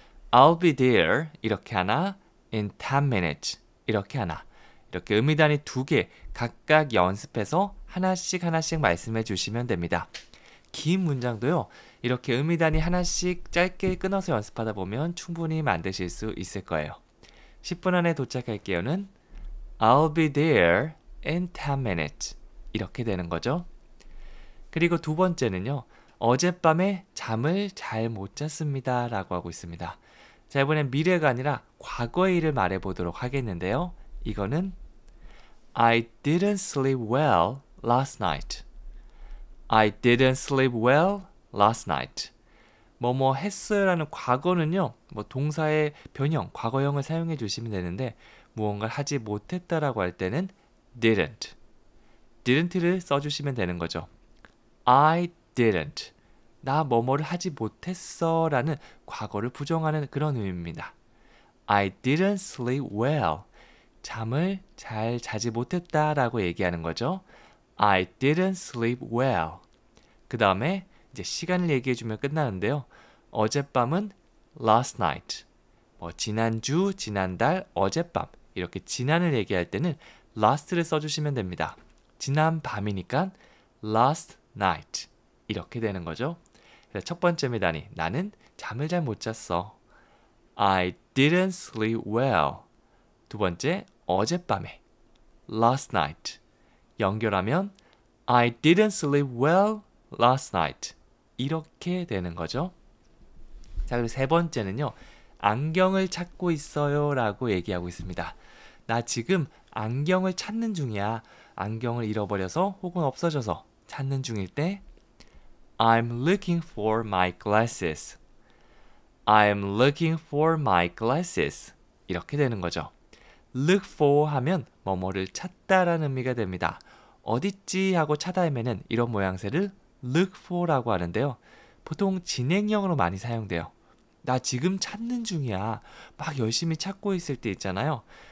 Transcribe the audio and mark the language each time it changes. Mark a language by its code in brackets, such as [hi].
[en] I'll be there [ko] 이렇게 하나, [en] in 10 minutes 이렇게 하나. [ko] 이렇게 의미단위 2개 각각 연습해서 하나씩 말씀해 주시면 됩니다. 긴 문장도요. 이렇게 의미단위 하나씩 짧게 끊어서 연습하다 보면 충분히 만드실 수 있을 거예요. 10분 안에 도착할게요는 [en] I'll be there in 10 minutes [ko] 이렇게 되는 거죠. 그리고 두 번째는요. 어젯밤에 잠을 잘 못 잤습니다 라고 하고 있습니다. 자, 이번엔 미래가 아니라 과거의 일을 말해 보도록 하겠는데요. 이거는 [en] I didn't sleep well last night. I didn't sleep well last night. [ko] 뭐뭐 했어요라는 과거는요. 뭐 동사의 변형, 과거형을 사용해 주시면 되는데 무언가를 하지 못했다라고 할 때는 didn't. didn't를 써주시면 되는 거죠. [en] I didn't. [ko] 나 뭐뭐를 하지 못했어 라는 과거를 부정하는 그런 의미입니다. [en] I didn't sleep well. [ko] 잠을 잘 자지 못했다 라고 얘기하는 거죠. [en] I didn't sleep well. [ko] 그 다음에 이제 시간을 얘기해주면 끝나는데요. [en] 어젯밤은 last night. [ko] 뭐 지난주, 지난달, 어젯밤 이렇게 지난을 얘기할 때는 last를 써주시면 됩니다. 지난 밤이니까 last night 이렇게 되는 거죠. 그래서 첫 번째 미단이 나는 잠을 잘 못 잤어. [en] I didn't sleep well. [ko] 두 번째 어젯밤에 [en] last night [ko] 연결하면 [en] I didn't sleep well last night [ko] 이렇게 되는 거죠. 자, 그리고 세 번째는요. 안경을 찾고 있어요 라고 얘기하고 있습니다. 나 지금 안경을 찾는 중이야. 안경을 잃어버려서 혹은 없어져서 찾는 중일 때 [en] I'm looking for my glasses. I'm looking for my glasses. [ko] 이렇게 되는 거죠. look for 하면 뭐뭐를 찾다라는 의미가 됩니다. 어딨지 하고 찾아 헤매는 이런 모양새를 look for라고 하는데요. 보통 진행형으로 많이 사용돼요. 나 지금 찾는 중이야. 막 열심히 찾고 있을 때 있잖아요.